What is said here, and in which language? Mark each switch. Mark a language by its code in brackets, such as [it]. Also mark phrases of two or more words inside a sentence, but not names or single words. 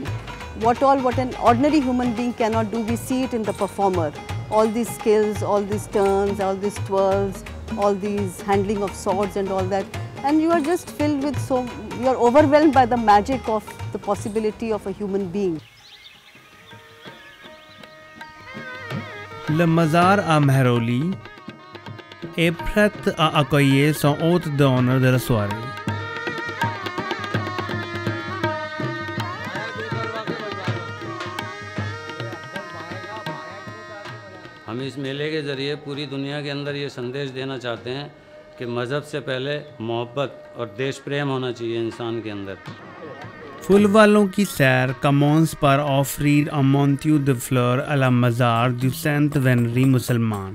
[en] What an ordinary human being cannot do, we see it in the performer. All these skills, all these turns, all these twirls, all these handling of swords and all that. And you are just filled with you are overwhelmed by the magic of the possibility of a human being. [fr] Le Mazar à Mehroli est prête à accueillir son hôte d'honneur de la soirée. [hi] हम इस मेले के ज़रिए पूरी दुनिया के अंदर ये संदेश देना चाहते हैं कि मज़हब से पहले मोहब्बत और देश प्रेम होना चाहिए इंसान के अंदर. [fr] Fulvalon qui sert commence par offrir un manteau de fleurs à la mazar du saint vénéré musulman.